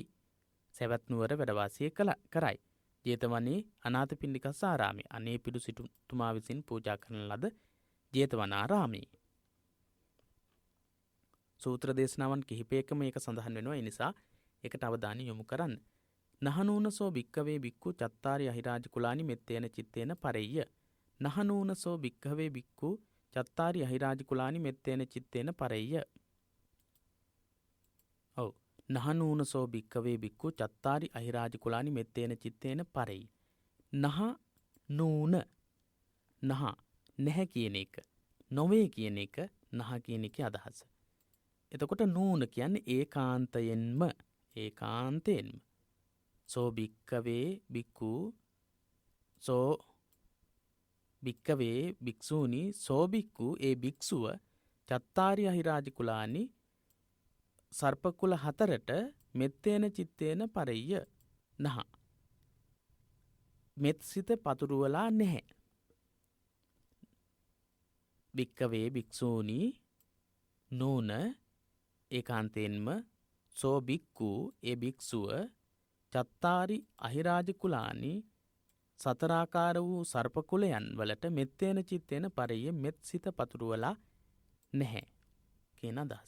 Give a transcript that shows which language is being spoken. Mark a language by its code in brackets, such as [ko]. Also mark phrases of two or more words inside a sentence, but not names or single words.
[si] සවැත් නුවර වැඩ වාසය කරයි. [pi] ජේතවනී අනාථපිණ්ඩිකස්ස ආරාමේ. [si] අනේ පිඩු සිටුතුමා විසින් පූජා කරන ලද ජේතවනාරාමේ. සූත්‍ර දේශනාවන් කිහිපයකම මේක සඳහන් වෙනවා. ඒ නිසා ඒකට අවධානය යොමු කරන්න. [pi] නහනූනසෝ භික්කවේ භික්ඛු චත්තාරි අහිරාජ කුලානි මෙත්තේන චිත්තේන පරෙය්‍ය. නහනූනසෝ භික්ඛවේ භික්ඛු චත්තාරි අහිරාජ කුලානි මෙත්තේන චිත්තේන පරෙය්‍ය. [si] ඔව්. [pi] නහනූනසෝ භික්කවේ භික්ඛු චත්තාරි අහිරාජ කුලානි මෙත්තේන චිත්තේන පරෙය්‍ය. නහ නූන නහ [si] නැහැ කියන එක. නොවේ කියන එක නහ කියන එකේ අදහස. එතකොට නූන කියන්නේ ඒකාන්තයෙන්ම [pi] සෝ භික්කවේ භික්ඛු සෝ භික්කවේ භික්ෂූනි සෝ භික්ඛු [si] ඒ භික්ෂුව [pi] චත්තාරි අහිරාජ කුලානි [si] සර්පකුල 4ට [pi] මෙත්තේන චිත්තේන පරෙය්‍ය නහ [si] මෙත් සිත පතුරුවලා නැහැ. [pi] භික්කවේ භික්ෂූනි නූන [si] ඒකාන්තයෙන්ම [pi] සෝ භික්ඛු [si] ඒ භික්ෂුව [pi] චත්තාරි අහිරාජ කුලානි [si] සතරාකාර වූ සර්පකුලයන් වලට [pi] මෙත්තේන චිත්තේන පරෙය්‍ය [si] මෙත් සිත පතුරුවලා නැහැ කියන අදහස.